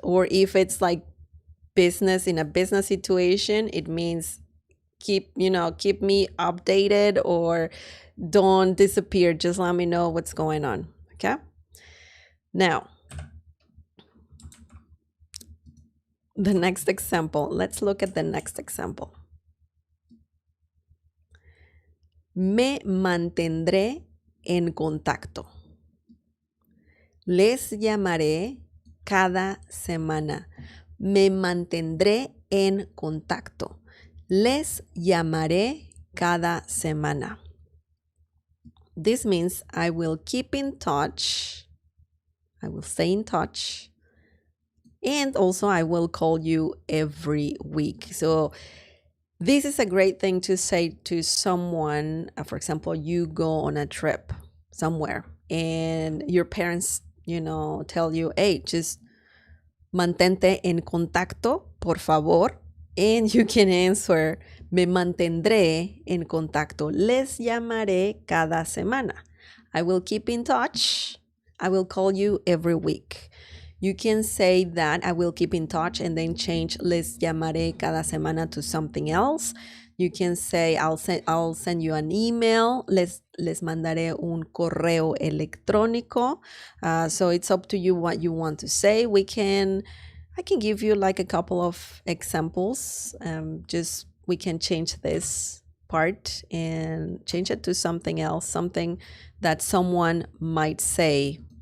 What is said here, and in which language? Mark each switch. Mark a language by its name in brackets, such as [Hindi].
[English] Or if it's like business, in a business situation, it means keep me updated, or don't disappear. Just let me know what's going on, okay? Now, the next example. Let's look at the next example. [Spanish] Me mantendré en contacto. Les llamaré cada semana. Me mantendré en contacto. Les llamaré cada semana. [English] This means I will keep in touch. I will stay in touch. And also I will call you every week. So this is a great thing to say to someone. For example, you go on a trip somewhere and your parents, tell you, hey, just [Spanish] mantente en contacto, por favor. [English] And you can answer, [Spanish] me mantendré en contacto. Les llamaré cada semana. [English] I will keep in touch. I will call you every week. You can say that I will keep in touch and then change [Spanish] les llamaré cada semana [English] to something else. You can say I'll send you an email. [Spanish] Les mandaré un correo electrónico. [English] So it's up to you what you want to say. I can give you like a couple of examples. We can change this part and change it to something else, something that someone might say.